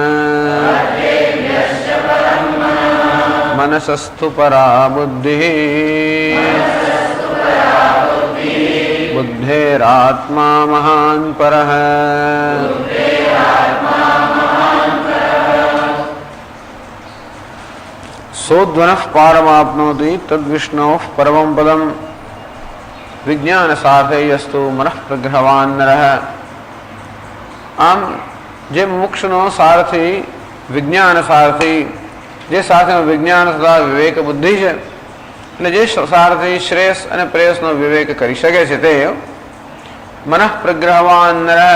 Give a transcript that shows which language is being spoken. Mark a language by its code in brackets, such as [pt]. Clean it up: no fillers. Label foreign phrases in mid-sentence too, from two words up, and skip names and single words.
[sa] मनसस्तु परा बुद्धिः बुद्धेरात्मा महान् परः. सोऽध्वनः पारमाप्नोति तद्विष्णोः परमं पदम्. विज्ञानसार्थयस्तु मनः प्रग्रहवान् नरः. [gu] આમ જે મોક્ષનો સારથી વિજ્ઞાન સારથી, જે સાથેનો વિજ્ઞાન તથા વિવેક બુદ્ધિ છે, એટલે જે સારથી શ્રેયસ અને પ્રેયસનો વિવેક કરી શકે છે તે [sa] मनः प्रग्रहवान नरः.